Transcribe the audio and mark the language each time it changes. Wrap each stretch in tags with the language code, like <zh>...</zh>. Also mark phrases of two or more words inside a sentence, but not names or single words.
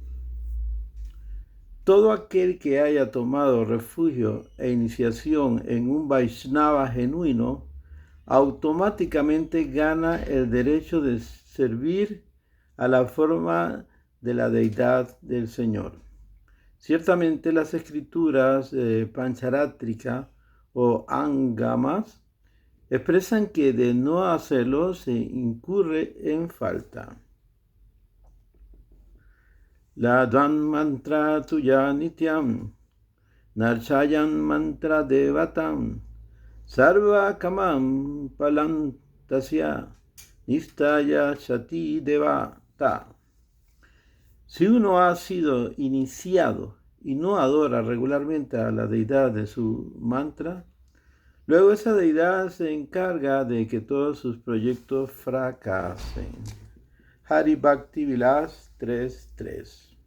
<es>Todo aquel que haya tomado refugio e iniciación en un Vaishnava genuino automáticamente gana el derecho de servir a la forma de la deidad del Señor. Ciertamente las escrituras Pancharátrika o Angamas expresan que de no hacerlo se incurre en falta.</es> <sa>La Dvan mantra tuya nityam, narchayan mantra devatam, sarva kamam palantasya, nistaya shati devata.</sa> <es>Si uno ha sido iniciado y no adora regularmente a la deidad de su mantra, luego esa deidad se encarga de que todos sus proyectos fracasen. Hari Bhakti Vilas 3.3.</es>